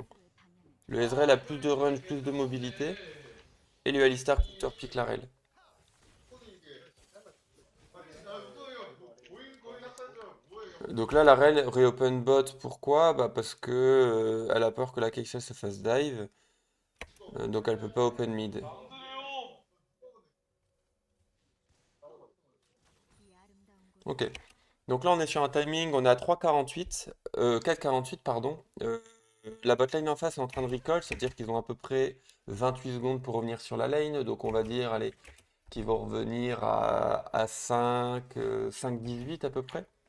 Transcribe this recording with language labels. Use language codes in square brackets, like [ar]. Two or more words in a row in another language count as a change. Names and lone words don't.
[fr] Le Ezreal a plus de range, plus de mobilité, et le Alistar counterpick la Rel. Donc là, la Rel [en] reopen bot, [fr] pourquoi? Bah parce que elle a peur que la Kai'Sa se fasse dive, donc elle peut pas [en] open mid. [ko] 이 아름다운 곳에 [fr] Ok. Donc là, on est sur un timing, on est à 3,48, 4,48 pardon. La botlane en face est en train de recall, c'est-à-dire qu'ils ont à peu près 28 secondes pour revenir sur la lane. Donc on va dire, allez, qu'ils vont revenir à 5, 5,18 à peu près.